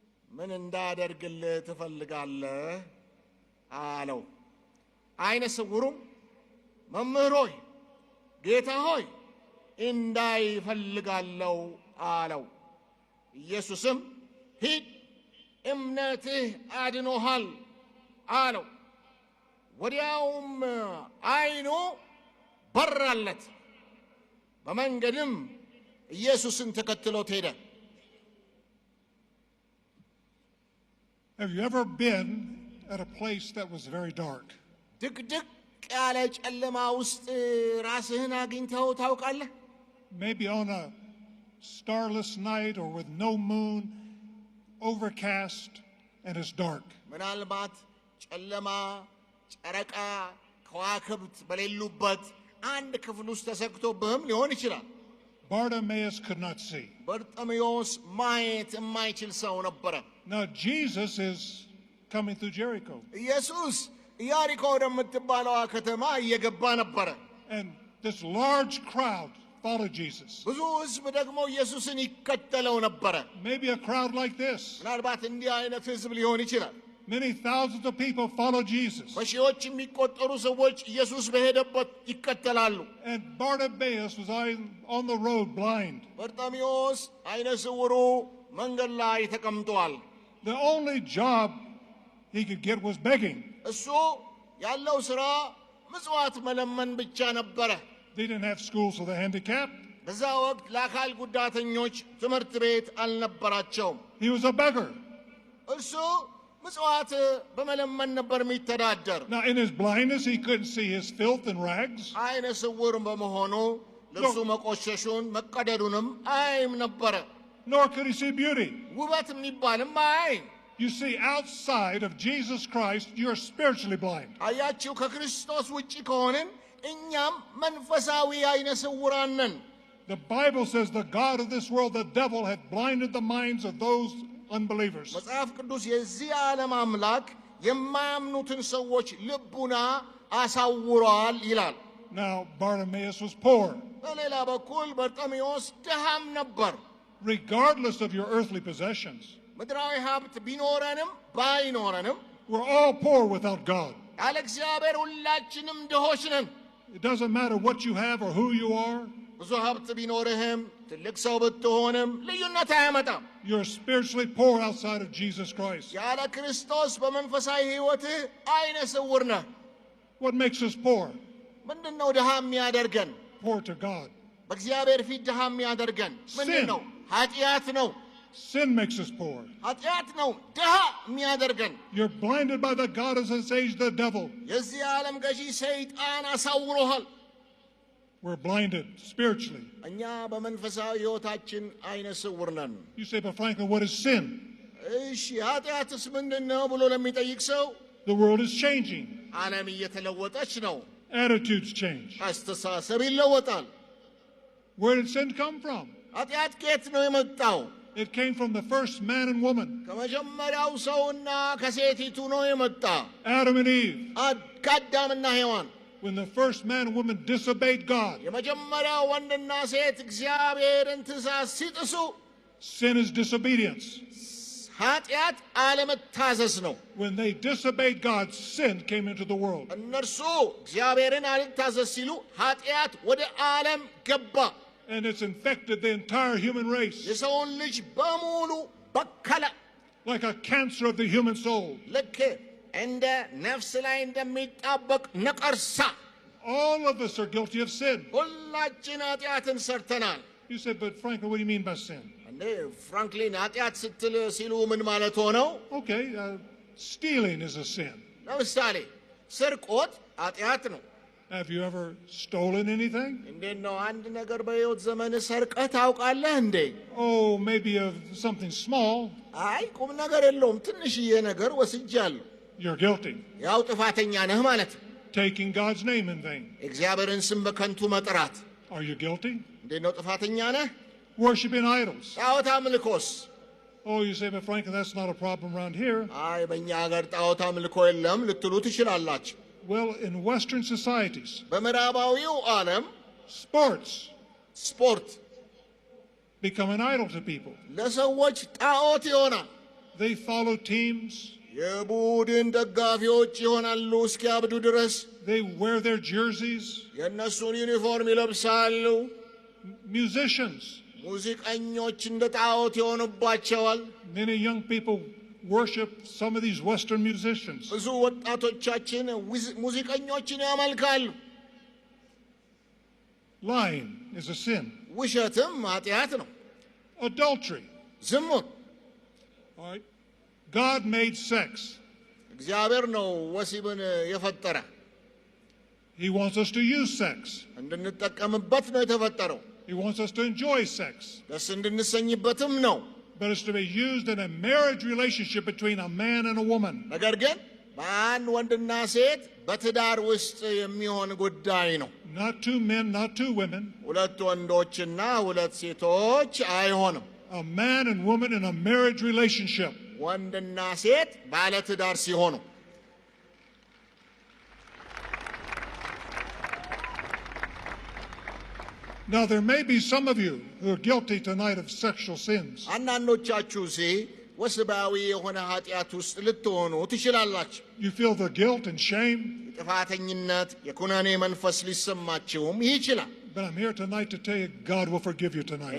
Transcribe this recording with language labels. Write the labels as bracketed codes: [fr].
[am] ምን እንዳደርግልህ ትፈልጋለህ አለው። አይነ ስውሩም መምህር ሆይ ጌታ ሆይ እንዳይ እፈልጋለሁ አለው። ኢየሱስም ሂድ እምነትህ አድኖሃል አለው። ወዲያውም አይኑ በራለት። በመንገድም ኢየሱስን ተከትሎት ሄደ። [en] Have you ever been at a place that was very dark? [am] ድቅድቅ ያለ ጨለማ ውስጥ ራስህን አግኝተው ታውቃለህ? [en] Maybe on a starless night or with no moon, overcast, and it's dark. [am] ምናልባት ጨለማ፣ ጨረቃ፣ ከዋክብት በሌሉበት አንድ ክፍል ውስጥ ተሰክቶብህም ሊሆን ይችላል። [en] Bartimaeus could not see. [am] በርጤሜዎስ ማየት የማይችል ሰው ነበረ። [en] Now Jesus is coming through Jericho. [am] ኢየሱስ ኢያሪኮ ወደምትባለዋ ከተማ እየገባ ነበረ። [en] And this large crowd followed Jesus. [am] ብዙ ሕዝብ ደግሞ ኢየሱስን ይከተለው ነበረ። [en] Maybe a crowd like this. [am] ምናልባት እንዲህ አይነት ሕዝብ ሊሆን ይችላል። [en] Many thousands of people follow Jesus. [am] በሺዎች የሚቆጠሩ ሰዎች ኢየሱስ በሄደበት ይከተላሉ። [en] And Bartimaeus was on the road blind. [am] በርጤሜዎስ አይነ ስውሩ መንገድ ላይ ተቀምጧል። [en] The only job he could get was begging. [am] እሱ ያለው ሥራ ምጽዋት መለመን ብቻ ነበረ። [en] They didn't have schools for the handicapped. [am] በዛ ወቅት ለአካል ጉዳተኞች ትምህርት ቤት አልነበራቸውም። [en] He was a beggar. [am] እሱ ምጽዋት በመለመን ነበር የሚተዳደር። [en] Now in his blindness he couldn't see his filth and rags. [am] አይነ ስውር በመሆኑ ልብሱ መቆሸሹን መቀደዱንም አይም ነበረ። [en] Nor could he see beauty. [am] ውበት የሚባልም አይም። [en] You see, outside of Jesus Christ, you're spiritually blind. [am] አያችሁ፣ ከክርስቶስ ውጪ ከሆንን እኛም መንፈሳዊ አይነ ስውራን ነን። [en] The Bible says the God of this world, the devil, had blinded the minds of those unbelievers. [am] መጽሐፍ ቅዱስ የዚህ ዓለም አምላክ የማያምኑትን ሰዎች ልቡና አሳውሯል ይላል። [en] Now Bartimaeus was poor. [am] በሌላ በኩል በርጤሜዎስ ድሃም ነበር። [en] Regardless of your earthly possessions, [am] ምድራዊ ሀብት ቢኖረንም ባይኖረንም [en] we're all poor without God. [am] ያለ እግዚአብሔር ሁላችንም ድሆች ነን። [en] It doesn't matter what you have or who you are. [am] ብዙ ሀብት ቢኖርህም ትልቅ ሰው ብትሆንም ልዩነት አያመጣም። [en] You're spiritually poor outside of Jesus Christ. [am] ያለ ክርስቶስ በመንፈሳዊ ሕይወትህ አይነ ስውር ነህ። [en] What makes us poor? [am] ምንድን ነው ድሃ የሚያደርገን? [en] Poor to God. [am] በእግዚአብሔር ፊት ድሃ የሚያደርገን ምንድን ነው? ኃጢአት ነው። [en] Sin makes us poor. [am] ኃጢአት ነው ድሃ የሚያደርገን። [en] You're blinded by the God of this age, the devil. [am] የዚህ ዓለም ገዢ ሰይጣን አሳውሮሃል። [en] We're blinded spiritually. [am] እኛ በመንፈሳዊ ሕይወታችን አይነ ስውር ነን። [en] You say, but Franklin, what is sin? [am] እሺ ኃጢአትስ ምንድን ነው ብሎ ለሚጠይቅ ሰው [en] The world is changing. [am] ዓለም እየተለወጠች ነው። [en] Attitudes change. [am] አስተሳሰብ ይለወጣል። [en] Where did sin come from? [am] ኃጢአት ከየት ነው የመጣው? [en] It came from the first man and woman, [am] ከመጀመሪያው ሰውና ከሴቲቱ ነው የመጣ። [en] Adam and Eve. [am] ከአዳምና ሔዋን [en] When the first man and woman disobeyed God, [am] የመጀመሪያው ወንድና ሴት እግዚአብሔርን ትእዛዝ ሲጥሱ [en] sin is disobedience. [am] ኃጢአት አለመታዘዝ ነው። [en] When they disobeyed God, sin came into the world. [am] እነርሱ እግዚአብሔርን አልታዘዝ ሲሉ ኃጢአት ወደ ዓለም ገባ። [en] And it's infected the entire human race, [am] የሰውን ልጅ በሙሉ በከለ። [en] like a cancer of the human soul. [am] ልክ እንደ ነፍስ ላይ እንደሚጣበቅ ነቀርሳ [en] All of us are guilty of sin. [am] ሁላችን ኃጢአትን ሰርተናል። [en] You say, but Franklin, what do you mean by sin? [am] እንዴ ፍራንክሊን ኃጢአት ስትል ሲሉ ምን ማለት ሆነው? [en] Okay, stealing is a sin. [am] ለምሳሌ ስርቆት ኃጢአት ነው። [en] Have you ever stolen anything? [am] እንዴት ነው አንድ ነገር በሕይወት ዘመን ሰርቀህ ታውቃለህ እንዴ? [en] Oh, maybe of something small. [am] አይ ቁም ነገር የለውም ትንሽዬ ነገር ወስጃለሁ። [en] You're guilty. [am] ያው ጥፋተኛ ነህ ማለት ነው። [en] Taking God's name in vain. [am] እግዚአብሔርን ስም በከንቱ መጥራት [en] Are you guilty? [am] እንዴት ነው ጥፋተኛ ነህ? [en] Worshipping idols. [am] ጣዖት አምልኮስ? [en] Oh, you say, but Franklin, that's not a problem around here. [am] አይ በእኛ ሀገር ጣዖት አምልኮ የለም ልትሉ ትችላላችሁ። [en] Well, in Western societies, [am] በምዕራባዊው ዓለም [en] sports [am] ስፖርት [en] become an idol to people. [am] ለሰዎች ጣዖት ይሆናል። [en] They follow teams. [am] የቡድን ደጋፊዎች ይሆናሉ እስኪያብዱ ድረስ። [en] They wear their jerseys. [am] የእነሱን ዩኒፎርም ይለብሳሉ። [en] Musicians. [am] ሙዚቀኞች እንደ ጣዖት ይሆኑባቸዋል። [en] Many young people worship some of these Western musicians. [am] ብዙ ወጣቶቻችን ሙዚቀኞችን ያመልካሉ። [en] Lying is a sin. [am] ውሸትም ኃጢአት ነው። [en] Adultery. [am] ዝሙት። [en] All right. God made sex. [am] እግዚአብሔር ነው ወሲብን የፈጠረ። [en] He wants us to use sex. [am] እንድንጠቀምበት ነው የተፈጠረው። [en] He wants us to enjoy sex. [am] ደስ እንድንሰኝበትም ነው። [en] But it's to be used in a marriage relationship between a man and a woman. [am] ነገር ግን በአንድ ወንድና ሴት በትዳር ውስጥ የሚሆን ጉዳይ ነው። [en] Not two men, not two women. [am] ሁለት ወንዶችና ሁለት ሴቶች አይሆንም። [en] A man and woman in a marriage relationship. [am] ወንድና ሴት ባለ ትዳር ሲሆኑ። [en] Now there may be some of you who are guilty tonight of sexual sins. [am] አንዳንዶቻችሁ ወስባዊ የሆነ ኃጢአት ውስጥ ልትሆኑ ትችላላችሁ። [en] You feel the guilt and shame. [am] የጥፋተኝነት የኩነኔ መንፈስ ሊሰማችሁም ይችላል። [en] But I'm here tonight to tell you God will forgive you tonight.